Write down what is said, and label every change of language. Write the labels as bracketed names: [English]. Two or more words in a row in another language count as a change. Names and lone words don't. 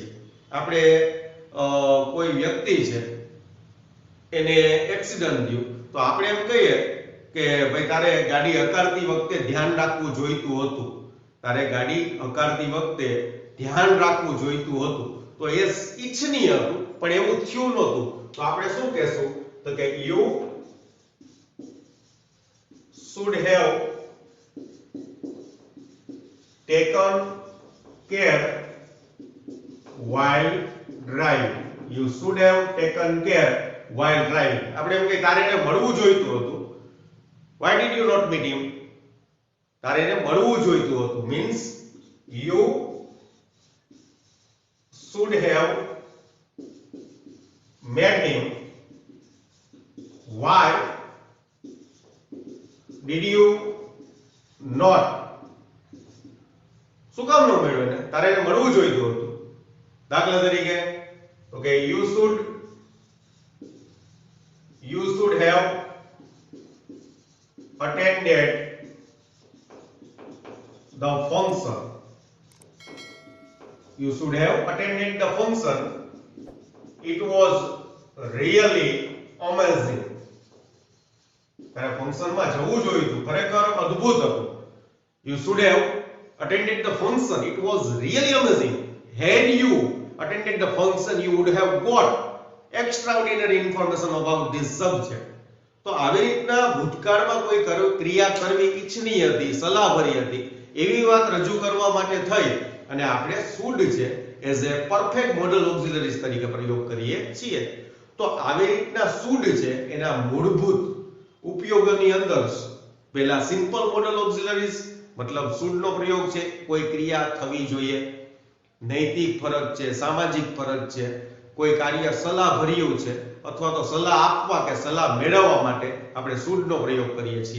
[Gujarati] આપણે કોઈ વ્યક્તિ છે એને એક્સિડન્ટ થયું, તો આપણે એમ કહીએ કે ભાઈ તારે ગાડી હકારતી વખતે ધ્યાન રાખવું જોઈતું હતું, તારે ગાડી હકારતી વખતે ધ્યાન રાખવું જોઈતું હતું. તો એ ઈચ્છનીય હતું પણ એવું થયું નહોતું, તો આપણે શું કહેશું? તો કે [English] you should have taken care while driving. You should have taken care while driving. [Gujarati] આપણે એમ કે તારે એને મળવું જોઈતું હતું. [English] Why did you not meet him? [Gujarati] તારે એને મળવું જોઈતું હતું [English] means you should have met him. Why did you not? [Gujarati] શું કામ ન મળ્યો એને? તારે એને મળવું જોઈતું હતું. દાખલા તરીકે ઓકે [English] you should have attended the function. You should have attended the function. It was really amazing. [Gujarati] તારે ફંક્શનમાં જવું જોઈતું, ખરેખર અદ્ભુત હતું. [English] You should have attended the function. It was really amazing. Had you attended the function, you would have got extraordinary information about this subject. [Gujarati] તો આવી રીતના ભૂતકાળમાં કોઈ ક્રિયા કરવી ઈચ્છનીય હતી, સલાહભરી હતી, એવી વાત રજૂ કરવા માટે થઈ અને આપણે should છે [English] as a perfect modal auxiliaries [Gujarati] તરીકે પ્રયોગ કરીએ છીએ. તો આવી રીતના should છે એના મૂળભૂત ઉપયોગોની અંદર પહેલા [English] simple modal auxiliaries [Gujarati] મતલબ should નો પ્રયોગ છે કોઈ ક્રિયા થવી જોઈએ, નૈતિક ફરજ છે, સામાજિક ફરજ છે, કોઈ કાર્ય સલાહભર્યું છે અથવા તો સલાહ આપવા કે સલાહ મેળવવા માટે આપણે should નો પ્રયોગ કરીએ છીએ.